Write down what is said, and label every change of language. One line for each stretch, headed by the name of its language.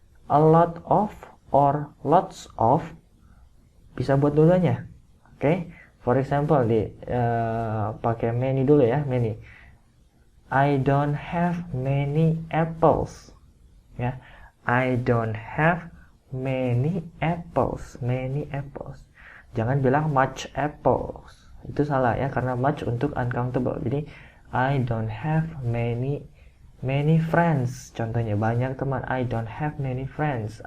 Indonesian: a lot of or lots of bisa buat dua-duanya. Oke, for example pakai many dulu ya, many.
English: I don't have many apples.
Indonesian: Ya,
English: I don't have many apples. Many apples.
Indonesian: Jangan bilang
English: much apples.
Indonesian: Itu salah ya, karena much untuk uncountable. Jadi
English: I don't have many friends.
Indonesian: Contohnya banyak teman.
English: I don't have many friends.